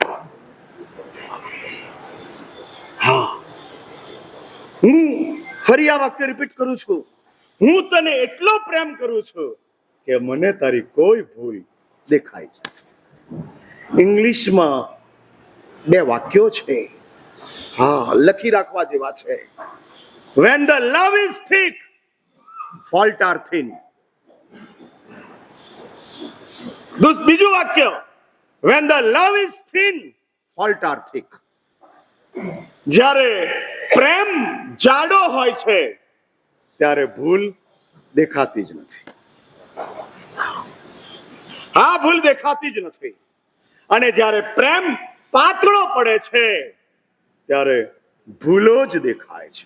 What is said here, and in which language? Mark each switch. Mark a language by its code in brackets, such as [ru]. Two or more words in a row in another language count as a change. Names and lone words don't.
[gu] હા, હું ફરી આ વાક્ય રિપીટ કરું છું, હું તને એટલો પ્રેમ કરું છું કે મને તારી કોઈ ભૂલ દેખાઈ જ નથી. ઇંગ્લિશમાં 2 વાક્યો છે, હા, લખી રાખવા જેવા છે. [en] When the love is thick, fault are thin. [gu] બીજું વાક્ય, [en] when the love is thin, fault are thick. [gu] જ્યારે પ્રેમ જાડો હોય છે ત્યારે ભૂલ દેખાતી જ નથી. હા, ભૂલ દેખાતી જ નથી. અને જ્યારે પ્રેમ પાતળો પડે છે ત્યારે ભૂલો જ દેખાય છે.